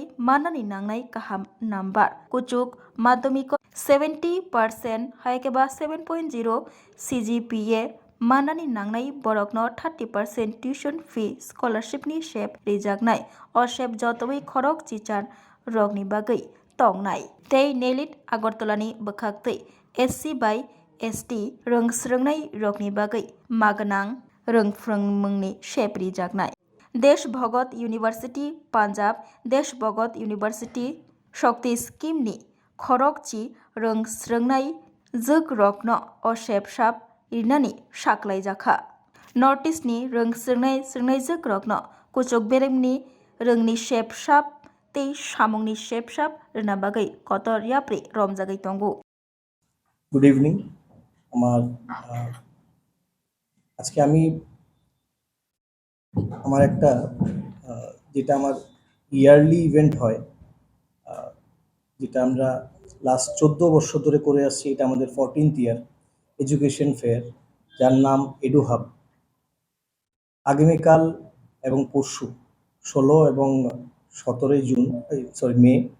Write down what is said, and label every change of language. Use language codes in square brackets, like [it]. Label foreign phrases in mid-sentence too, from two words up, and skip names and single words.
[trp] manani nangnai kaham number kuchuk madhyamiko 70% haikeba 7.0 CGPA manani nangnai borokno 30% tuition fee scholarship ni shep rijaknai o shep jotobai khorok chichar rokni bagai tongnai tei nelit agartalani bwkhaktei SC by ST rongsrungnai rokni bagai maganang roংফ্রংমুংনি shep rijaknai দেশ ভগত ইউনিভার্সিটি পাঞ্জাব দেশ ভগত ইউনিভার্সিটি শক্তি স্কিম ni khorokchi rongsrungnai zugrokno o shep sap irnani saklaijakha Northeast ni rongsrungnai zugrokno kuchuk beremni rungni shep sap tei samungni shep sap rwna bagai kotor yapri romjagai tongo [en] good evening [bn] আমার আজকে আমি আমার একটা যেটা আমার [en] yearly event [bn] হয় যেটা আমরা লাস্ট 14 বছর ধরে করে আসছি এটা আমাদের 14th [en] year education fair [bn] যার নাম এডু হাব আগামীকাল এবং পরশু 16 এবং 17 মে